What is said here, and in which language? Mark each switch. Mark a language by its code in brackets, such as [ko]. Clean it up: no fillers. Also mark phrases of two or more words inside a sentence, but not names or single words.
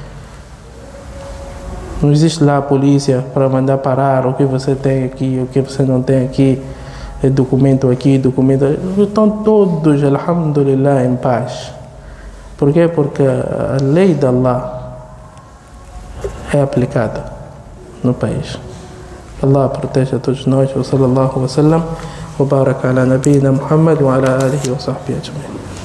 [pt] Não existe lá a polícia para mandar parar o que você tem aqui, o que você não tem aqui, documento aqui, documento... Estão todos, alhamdulillah, em paz. Por quê? Porque a lei de Allah é aplicada no país. Allah proteja a todos nós. [ar] وصلى الله وسلم وبارك على نبينا محمد وعلى آله وصحبه أجمعين.